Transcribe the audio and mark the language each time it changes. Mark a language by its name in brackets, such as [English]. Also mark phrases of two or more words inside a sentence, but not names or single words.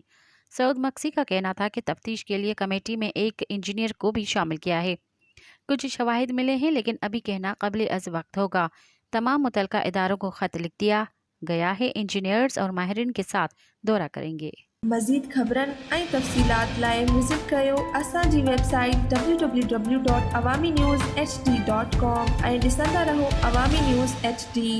[Urdu] سعود مکسی کا کہنا تھا کہ تفتیش کے لیے کمیٹی میں ایک انجینئر کو بھی شامل کیا ہے۔ کچھ شواہد ملے ہیں لیکن ابھی کہنا قبل از وقت ہوگا۔ تمام متعلقہ اداروں کو خط لکھ دیا گیا ہے، انجینئرز اور ماہرین کے ساتھ دورہ کریں گے۔ [Sindhi] مزید خبرن ऐं तफ़सीलात लाइ विज़िट कयो असांजी वेबसाइट www.awamiNewsHD.com ऐं ॾिसंदा रहो अवामी न्यूज़ HD।